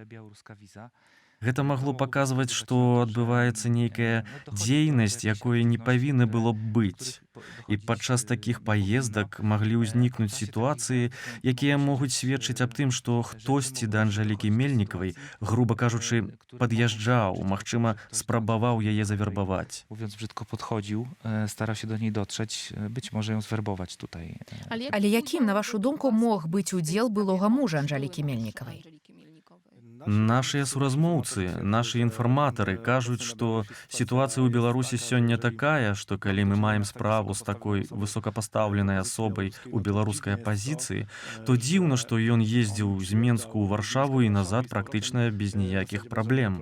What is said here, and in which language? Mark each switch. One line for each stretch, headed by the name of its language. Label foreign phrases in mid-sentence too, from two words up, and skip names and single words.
Belarusian: Гэта магло паказваць, што адбываецца нейкая дзейнасць, якой не павінна было б быць. І падчас такіх паездак маглі ўзнікнуць сітуацыі, якія могуць сведчыць аб тым, што хтосьці да Анжалікі Мельнікавай, груба кажучы, пад'язджаў, магчыма, спрабаваў яе завербаваць.
Polish: Mówiąc brzydko, podchodził, starał się do niej dotrzeć, być może ją zwerbować tutaj.
Belarusian: Але якім, на вашу думку, мог быць удзел былога мужа Анжалікі Мельнікавай? Нашыя суразмоўцы, нашы інфарматары кажуць, што сітуацыя ў Беларусі сёння такая, што калі мы маем справу з такой высокапастаўленай асобай у беларускай апазіцыі, то дзіўна, што ён ездзіў з Менску ў Варшаву і назад практычна без ніякіх праблем.